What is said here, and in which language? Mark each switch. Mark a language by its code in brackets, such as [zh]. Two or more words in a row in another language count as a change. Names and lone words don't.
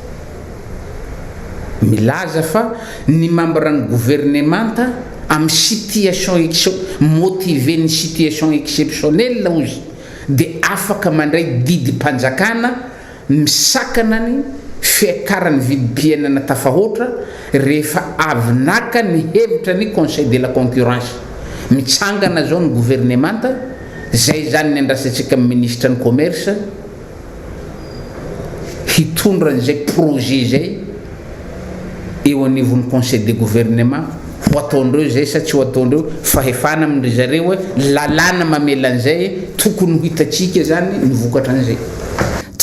[mg] milaza fa ny membre ny gouvernemanta amin'ny [fr] situation motivé [mg] ny [fr] situation exceptionnelle [mg] ozy dia afaka mandray didy mpanjakana misakana ny fiakarany vidim-piainana tafahoatra rehefa avy naka ny hevitra ny [fr] conseil de la concurrence [mg] mitsangana zao ny gouvernemanta zay zany ny andrasantsika ministre ny commerce hitondra an'izay projet zay eo anivon'ny [fr] conseil de gouvernement [mg] ho ataondreo zay sa tsy ho ataondreo fahefana amindry zareo hoe lalàna mamela an'izay tokony ho hitatsika zany ny vokatra an'izay.